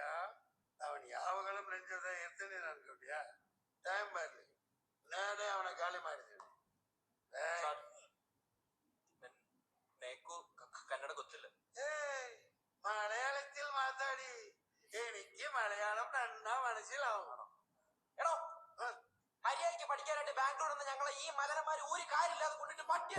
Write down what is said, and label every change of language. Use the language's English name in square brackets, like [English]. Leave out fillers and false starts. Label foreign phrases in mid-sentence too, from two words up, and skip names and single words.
[Kannada] ಅವನ್ ಯಾವಾಗಲೂ ನನ್ನ ಜೊತೆ ಇರ್ತೀನಿ ಅನ್ಕೊಂಡ್ಯಾ? ಟೈಮ್ ಬರ್ಲಿ, ನಾನೇ ಅವನ ಗಾಳಿ ಮಾಡಿದ್ದೀನಿ. കന്നഡ ಗೊತ್ತಿಲ್ಲ. [Malayalam] മലയാളത്തിൽ മാതാടി, എനിക്ക് മലയാളം നന്നാ മനസ്സിലാവും. എടോ മര്യാദയ്ക്ക് പഠിക്കാനായിട്ട് ബാംഗ്ലൂരിൽ നിന്ന് ഞങ്ങളെ ഈ മലരന്മാര് ഒരു കാര്യമില്ലാതെ കൊണ്ടിട്ട് പട്ടിയെ